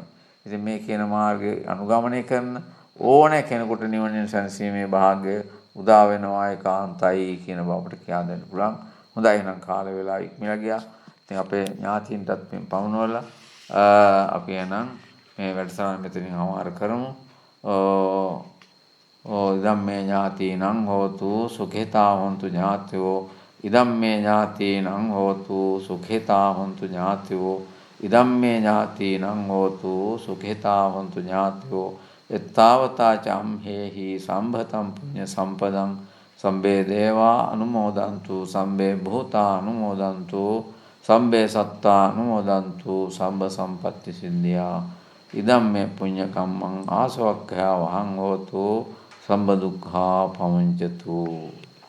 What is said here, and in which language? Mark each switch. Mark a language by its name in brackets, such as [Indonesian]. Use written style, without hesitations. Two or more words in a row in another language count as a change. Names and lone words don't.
[Sinhala] ඉතින් මේ කියන මාර්ගය අනුගමනය කරන ඕනෑ කෙනෙකුට නිවනින් සැනසීමේ භාග්‍ය උදා වෙනවා ඒකාන්තයි කියන බව අපිට කියා දෙන්න පුළුවන්. හොඳයි එහෙනම් කාල වේලාව ඉක්මලා ගියා. ඉතින් අපේ ඥාතීන්ටත් මේ පමුණුවලා අපි එහෙනම් මේ වැඩසටහන මෙතනින් අවසන් කරමු. [Pali] ඉදම්මේ ඥාතීනං හෝතු සුඛිතා හොන්තු ඥාතයෝ ඉදම්මේ ඥාතීනං හෝතු සුඛිතා හොන්තු ඥාතයෝ ඉදම්මේ ඥාතීනං හෝතු සුඛිතා හොන්තු ඥාතයෝ එත්තාවතා චම්හෙහි සම්භතම් පුඤ්ඤ සම්පදං සම්බේ දේවා අනුමෝදන්තු සම්බේ භූතා අනුමෝදන්තු සම්බේ සත්තා අනුමෝදන්තු සම්බ සම්පත්ති සිද්ධියා ඉදම්මේ පුඤ්ඤ කම්මං ආසවක්ඛයා වහං හෝතු සම්බ දුක්ඛා පමුඤ්චතු